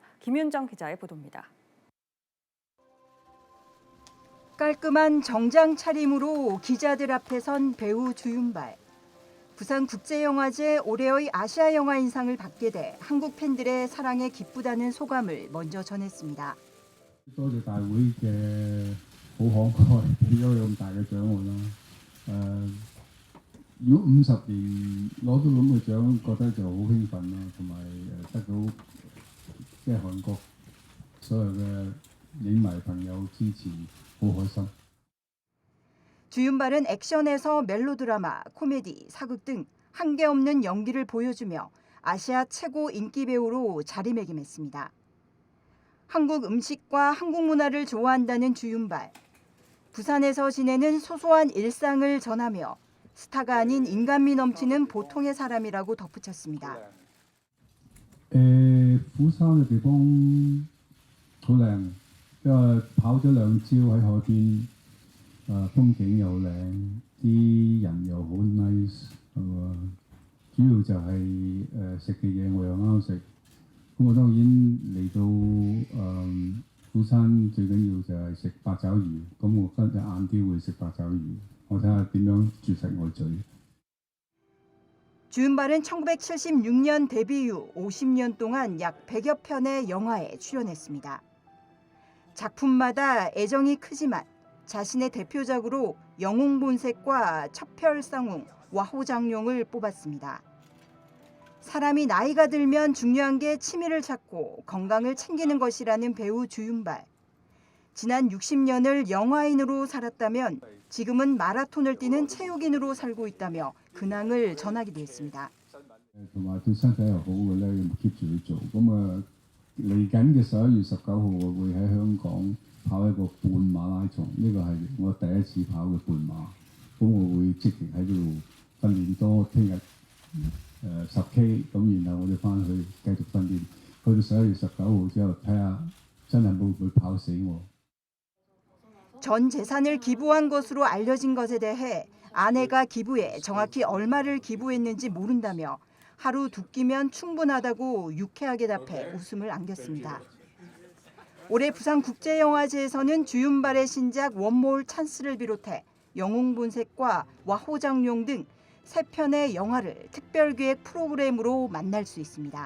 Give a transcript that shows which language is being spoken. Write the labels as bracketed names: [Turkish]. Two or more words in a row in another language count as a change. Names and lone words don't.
[Korean] 김윤정 기자의 보도입니다. 깔끔한 정장 차림으로 기자들 앞에 선 배우 주윤발. 부산국제영화제 올해의 아시아 영화인상을 받게 돼 한국 팬들의 사랑에 기쁘다는 소감을 먼저 전했습니다. [Cantonese] 多謝大會嘅好慷慨，俾咗咁大嘅獎我啦。如果50年攞到咁嘅獎，覺得就好興奮啦，同埋得到即係韓國所有嘅影迷朋友支持，好開心。 [Korean] 주윤발은 액션에서 멜로드라마, 코미디, 사극 등 한계없는 연기를 보여주며 아시아 최고 인기 배우로 자리매김했습니다. 한국 음식과 한국 문화를 좋아한다는 주윤발. 부산에서 지내는 소소한 일상을 전하며 스타가 아닌 인간미 넘치는 보통의 사람이라고 덧붙였습니다. [Cantonese] 釜山嘅地方好靚，因為跑咗2朝喺海邊，風景又靚，啲人又好 nice， 主要就係食嘅嘢我又啱食。咁我當然嚟到釜山最緊要就係食八爪魚，咁我今日晏啲會食八爪魚，我睇下點樣絕食我嘴。 [Korean] 주윤발은 1976년 데뷔 이후 50년 동안 약 100여 편의 영화에 출연했습니다. 작품마다 애정이 크지만 자신의 대표작으로 영웅본색과 첩별쌍웅, 와호장룡을 뽑았습니다. 사람이 나이가 들면 중요한 게 취미를 찾고 건강을 챙기는 것이라는 배우 주윤발. 지난 60년을 영화인으로 살았다면 지금은 마라톤을 뛰는 체육인으로 살고 있다며 근황을 전하기도 했습니다. [Cantonese] 同埋對身體又好嘅咧，要 keep 住去做。咁嚟緊嘅11月19號，我會喺香港跑一個半馬拉松，呢個係我第一次跑嘅半馬。咁我會積極喺度訓練多，聽日10K， 咁然後我哋翻去繼續訓練，去到11月19號之後，睇下真係會唔會跑死我。 [Korean] 전 재산을 기부한 것으로 알려진 것에 대해 아내가 기부에 정확히 얼마를 기부했는지 모른다며 하루 2끼면 충분하다고 유쾌하게 답해 웃음을 안겼습니다. 올해 부산국제영화제에서는 주윤발의 신작 원몰 찬스를 비롯해 영웅본색과 와호장룡 등 3편의 영화를 특별기획 프로그램으로 만날 수 있습니다.